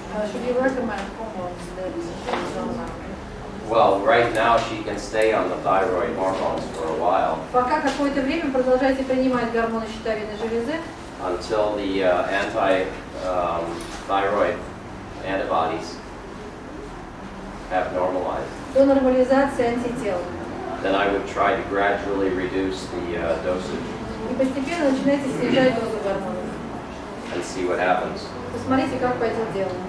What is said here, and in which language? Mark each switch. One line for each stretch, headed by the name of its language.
English: Should you recommend hormones that is normal? Well, right now she can stay on the thyroid hormones for a while
Russian: Пока какое-то время продолжайте принимать гормоны щитовидной железы,
English: until the anti-thyroid antibodies have normalized.
Russian: до нормализации антител.
English: Then I would try to gradually reduce the dosage
Russian: И постепенно начинайте снижать дозу гормонов.
English: and see what happens.
Russian: Посмотрите, как пойдет дело.